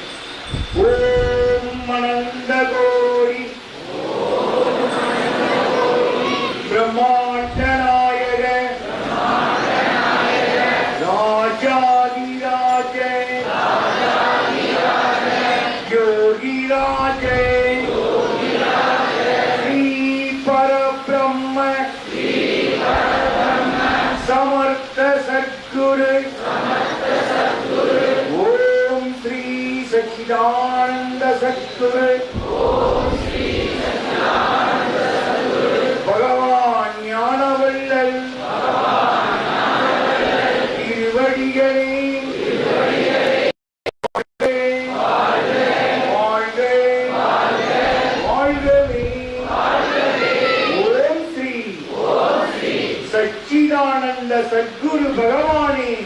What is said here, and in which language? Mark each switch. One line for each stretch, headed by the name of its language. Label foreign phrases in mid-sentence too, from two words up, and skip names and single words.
Tamil: ஓம் மனந்த கோரி பிரம்மாண்ட நாயக ராஜாதிராஜ யோகிராஜ ஸ்ரீ பரபிரம்ம समर्थ सद्गुरु ओम श्री सच्चिदानंद सद्गुरु भगवान ஞானவள்ளல் திருவடிகளே சச்சிதானந்த சத்குரு பகவானே